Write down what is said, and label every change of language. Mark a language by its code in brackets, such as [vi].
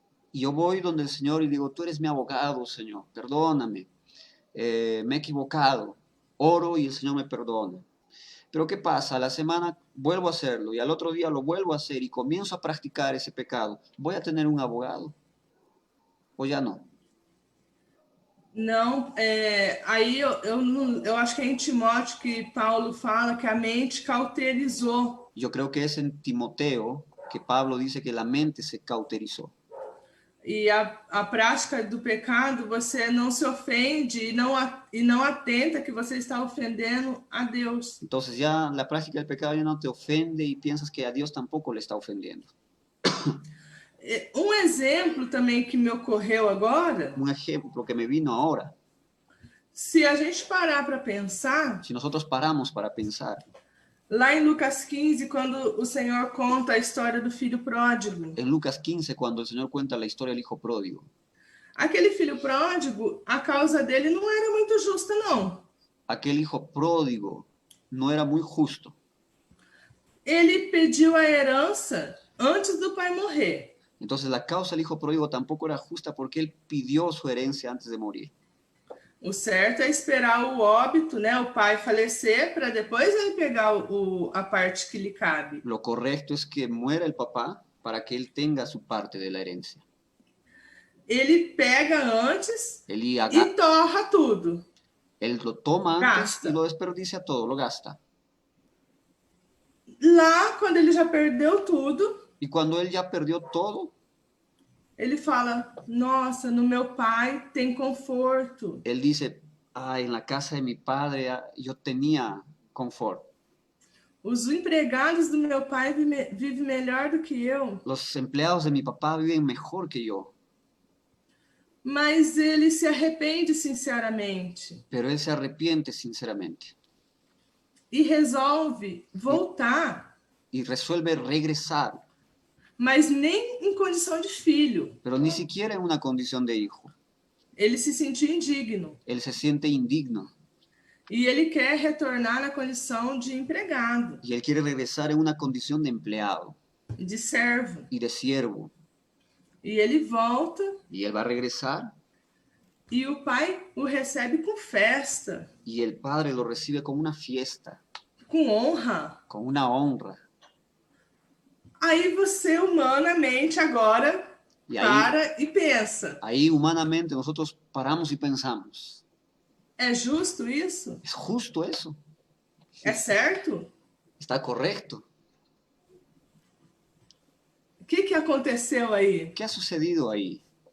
[es] Y yo voy donde el Señor y digo, tú eres mi abogado, Señor, perdóname, me he equivocado, oro y el Señor me perdona. Pero ¿qué pasa? A la semana vuelvo a hacerlo y al otro día lo vuelvo a hacer y comienzo a practicar ese pecado. ¿Voy a tener un abogado? ¿O ya no? [pt] Não, aí eu acho que é em Timóteo que Paulo fala que a mente cauterizou. [es] Yo creo que es en Timoteo que Pablo dice que la mente se cauterizó. [pt] E a prática do pecado, você não se ofende e não atenta que você está ofendendo a Deus. [es] Entonces ya la práctica del pecado ya no te ofende y piensas que a Dios tampoco le está ofendiendo. [pt] Um exemplo também que me ocorreu agora. [es] Un ejemplo que me vino ahora. [pt] Se a gente parar para pensar. [es] Si nosotros paramos para pensar. [pt] Lá em Lucas 15, quando o Senhor conta a história do filho pródigo. [es] En Lucas 15, cuando el Señor cuenta la historia del hijo pródigo. [pt] Aquele filho pródigo, a causa dele não era muito justa, não. [es] Aquel hijo pródigo no era muy justo. [pt] Ele pediu a herança antes do pai morrer. [es] Entonces la causa del hijo pródigo tampoco era justa porque él pidió su herencia antes de morir. [pt] O certo é esperar o óbito, né, o pai falecer, para depois ele pegar a parte que lhe cabe. [es] Lo correcto es que muera el papá para que él tenga su parte de la herencia. [pt] Ele pega antes e torra tudo. [es] Él lo toma antes y [pt] Gasta. [es] lo desperdicia todo, lo gasta. [pt] Lá, quando ele já perdeu tudo, [es] Y cuando él ya perdió todo, [pt] ele fala: Nossa, no meu pai tem conforto. [es] él dice, ah, en la casa de mi padre yo tenía confort. [pt] Os empregados do meu pai vivem melhor do que eu. [es] Los empleados de mi papá viven mejor que yo. [pt] Mas ele se arrepende sinceramente [es] Pero él se arrepiente sinceramente [pt] e resolve [es] y, [pt] voltar, [es] y resuelve regresar, [pt] mas nem em condição de filho. [es] pero ni siquiera en una condición de hijo. [pt] Ele se sentiu indigno [es] Él se siente indigno [pt] e ele quer retornar na condição de empregado, [es] y él quiere regresar en una condición de empleado [pt] de servo. [es] y de siervo. [pt] E ele volta [es] Y él va a regresar [pt] e o pai o recebe com festa, [es] y el padre lo recibe con una fiesta, [pt] com honra. [es] con una honra. [pt] Aí você humanamente agora [es] Y [pt] para e pensa: [es] ahí humanamente nosotros paramos y pensamos, [pt] é justo isso? [es] ¿es justo eso? [pt] É certo? [es] ¿Está correcto? [pt] O que aconteceu aí? [es] ¿Qué ha sucedido ahí?